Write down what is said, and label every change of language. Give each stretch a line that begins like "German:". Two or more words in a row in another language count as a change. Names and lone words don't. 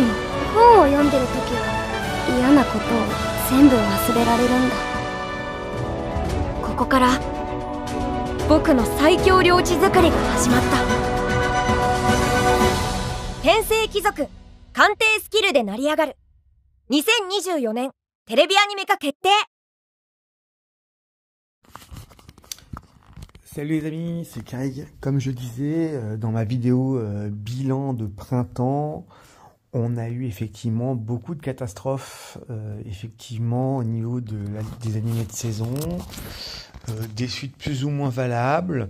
Japanese: 本を読んでる時は嫌なことを全部忘れられるんだ。ここから僕の最強領地作りが始まった。天聖貴族鑑定スキルで成り上がる2024年テレビアニメ化決定。
French: Salut les amis, c'est Craig. Comme je disais dans ma vidéo bilan de printemps, on a eu effectivement beaucoup de catastrophes effectivement au niveau des animés de saison, des suites plus ou moins valables.